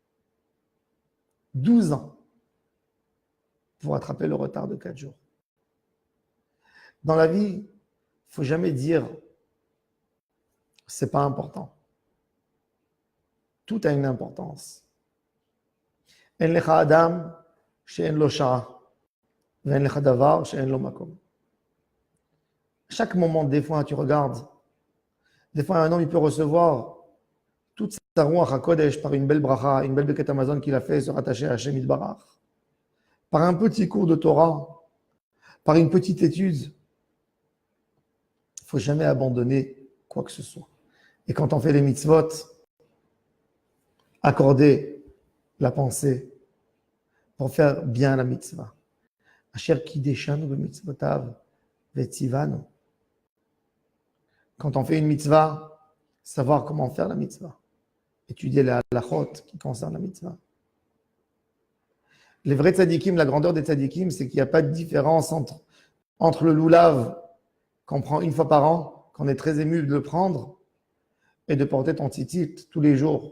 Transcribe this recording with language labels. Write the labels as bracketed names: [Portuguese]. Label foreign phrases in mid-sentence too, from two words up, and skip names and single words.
[French] 12 ans pour rattraper le retard de 4 jours. Dans la vie, il ne faut jamais dire c'est pas important. Tout a une importance. [Hebrew] אין לך אדם שאין לו שעה, ואין לך דבר שאין לו מקום. [French] Chaque moment, des fois, tu regardes, des fois, un homme, il peut recevoir toute sa [Hebrew] רוח הקודש [French] par une belle bracha, une belle beket Amazon qu'il a fait se rattacher à [Hebrew] השם יתברך, [French] par un petit cours de Torah, par une petite étude. Il ne faut jamais abandonner quoi que ce soit. Et quand on fait les mitzvot, accorder la pensée pour faire bien la mitzvah. [Hebrew] אשר קדשנו במצוותיו וציוונו. [French] Quand on fait une mitzvah, savoir comment faire la mitzvah. Étudier la halachot qui concerne la mitzvah. Les vrais tzadikim, la grandeur des tzadikim, c'est qu'il n'y a pas de différence entre le loulav qu'on prend une fois par an, qu'on est très ému de le prendre, et de porter ton tzitzit tous les jours.